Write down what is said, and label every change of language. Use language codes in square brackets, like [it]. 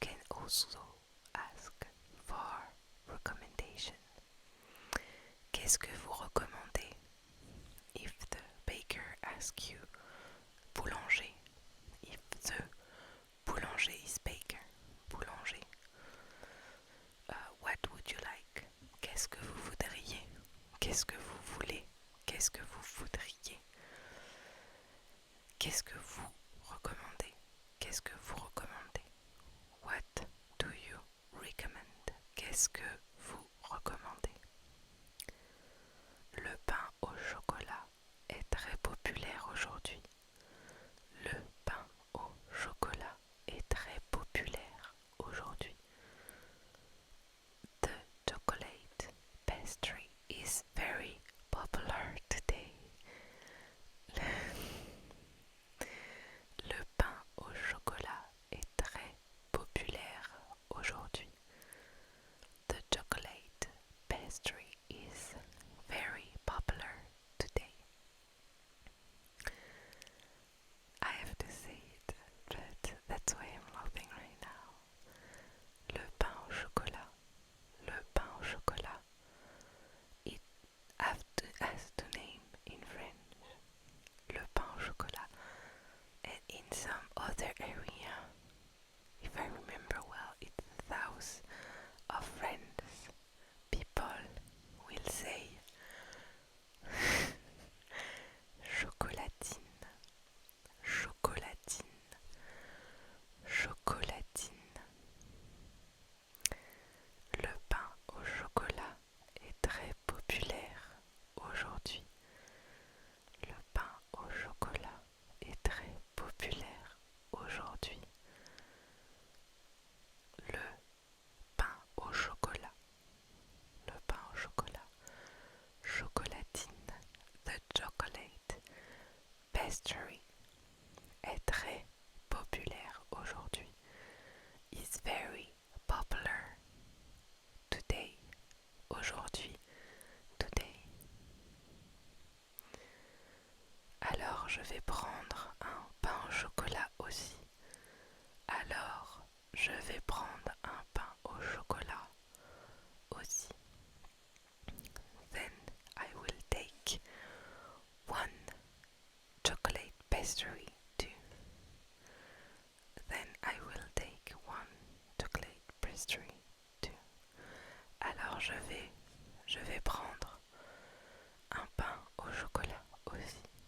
[en] also ask for recommendation. [fr] Qu'est-ce que vous recommandez? [en] If the baker asks you, boulanger. If the boulanger is baker, boulanger. What would you like? [fr] Qu'est-ce que vous voudriez? Qu'est-ce que vous voulez? Qu'est-ce que vous voudriez? Qu'est-ce que vous recommandez? Qu'est-ce que vous recommandez? [en] What do you recommend? [fr] Qu'est-ce que vous recommandez? Le pain au chocolat est très populaire aujourd'hui. Le pain au chocolat est très populaire aujourd'hui. [en] The chocolate pastry is very popular today. [fr] Le pain au chocolat est très populaire aujourd'hui. [en] The chocolate pastry is very popular today. I have to say it, but that's why I'm laughing right now. [fr] Le pain au chocolat. Le pain au chocolat. [en] It has to name in French. [fr] Le pain au chocolat. [en] And in some other area, if I remember well, it's the house of friends. People will say chocolatine, chocolatine, chocolatine. [fr] Le pain au chocolat est très populaire aujourd'hui. Le pain au chocolat est très populaire aujourd'hui. Le pain au chocolat. Le pain au chocolat. Chocolatine. [en] The chocolate pastry [fr] est très populaire aujourd'hui. [en] Is very popular today. Aujourd'hui. Today. [fr] Alors je vais prendre un pain au chocolat aussi. Alors je vais prendre un pain au chocolat aussi. [en] Then I will take one chocolate pastry too. Then I will take one chocolate pastry too. [fr] Alors je vais prendre un pain au chocolat aussi.